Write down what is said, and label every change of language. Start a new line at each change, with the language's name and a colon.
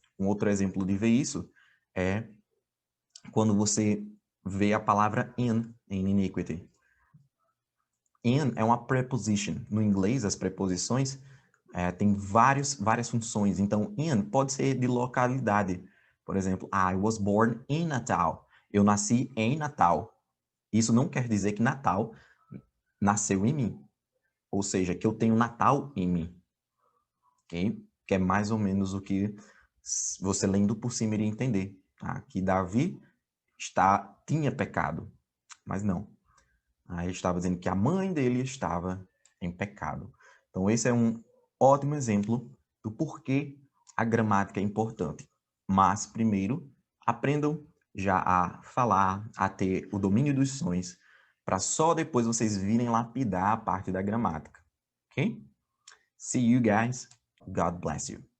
Portuguese: Um outro exemplo de ver isso é quando você vê a palavra in, em iniquity. In é uma preposition. No inglês, as preposições têm várias funções. Então, in pode ser de localidade.
English: Por exemplo, I was born in Natal.
Portuguese: Eu nasci em Natal. Isso não quer dizer que Natal nasceu em mim. Ou seja, que eu tenho Natal em mim. Okay? Que é mais ou menos o que você lendo por cima iria entender. Tá? Que Davi tinha pecado. Mas não. Aí estava dizendo que a mãe dele estava em pecado. Então, esse é um ótimo exemplo do porquê a gramática é importante. Mas, primeiro, aprendam já a falar, a ter o domínio dos sons, para só depois vocês virem lapidar a parte da gramática. Ok?
English: See you guys. God bless you.